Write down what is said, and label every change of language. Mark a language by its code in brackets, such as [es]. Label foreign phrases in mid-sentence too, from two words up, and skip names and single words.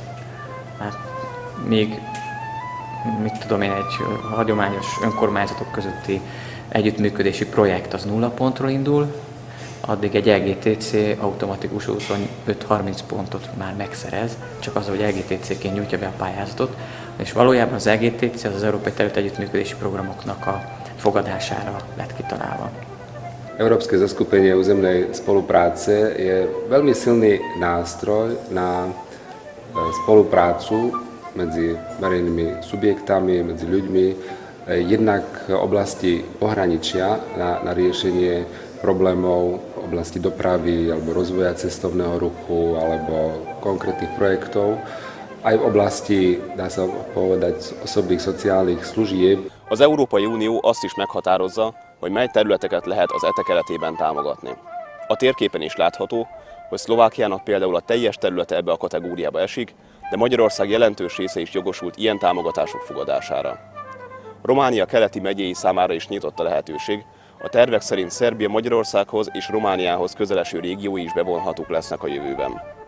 [hu] Hát még egy hagyományos önkormányzatok közötti együttműködési projekt az 0 pontról indul, addig egy EGTC automatikus 25-30 pontot már megszerez, csak az, hogy EGTC-ként nyújtja be a pályázatot, és valójában az EGTC az Európai Területi Együttműködési Programoknak a fogadására lett kitalálva. [sk] Európske zoskupenie územnej spolupráce je veľmi silný nástroj na spoluprácu medzi verejnými subjektami, medzi ľuďmi, jednak v oblasti pohraničia na riešenie problémov v oblasti dopravy alebo rozvoja cestovného ruchu alebo konkrétnych projektov, aj v oblasti, dá sa povedať, osobných szociálnych služieb. [hu] Az Európai Unió azt is meghatározza, hogy mely területeket lehet az ETE keretében támogatni. A térképen is látható, hogy Szlovákiának például a teljes területe ebbe a kategóriába esik, de Magyarország jelentős része is jogosult ilyen támogatások fogadására. Románia keleti megyéi számára is nyitott a lehetőség, a tervek szerint Szerbia Magyarországhoz és Romániához közeleső régiói is bevonhatók lesznek a jövőben.